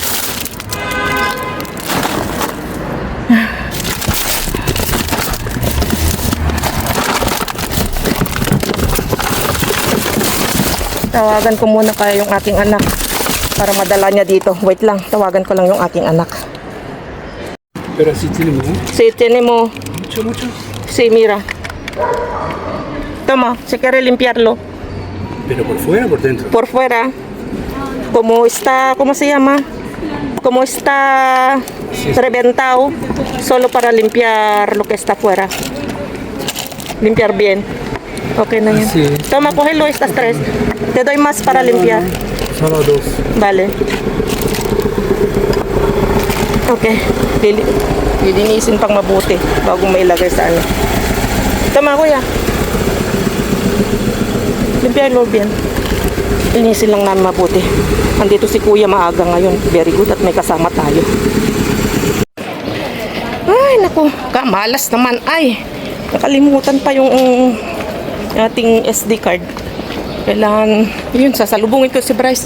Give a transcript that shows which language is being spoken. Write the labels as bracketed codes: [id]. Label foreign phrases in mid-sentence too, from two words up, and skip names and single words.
[tl] Tawagan ko muna kaya yung aking anak para madala niya dito. Wait lang, tawagan ko lang yung aking anak. [es] Pero si tenemos. Sí, tenemos. Mucho. Sí, mira. Toma, si quiere limpiarlo. Pero por fuera o por dentro. Por fuera. Como está, ¿cómo se llama? Como está reventado, solo para limpiar lo que está afuera. Limpiar bien. [tl] Okay na yan. [es] Sí. Toma, cógelo estas tres. Te doy más para limpiar. Solo dos. Vale. Okay. [tl] Lilinisin pang mabuti bago mailagay sa ano. Tama, kuya. [es] Limpiarlo bien. [tl] Linisin lang namin mabuti. Andito si kuya maaga ngayon. [en] Very good [tl] at may kasama tayo. Ay, naku. Kamalas naman. Ay, nakalimutan pa yung ating [en] SD card. [tl] Kailangan, yun, sasalubungin ko si Bryce.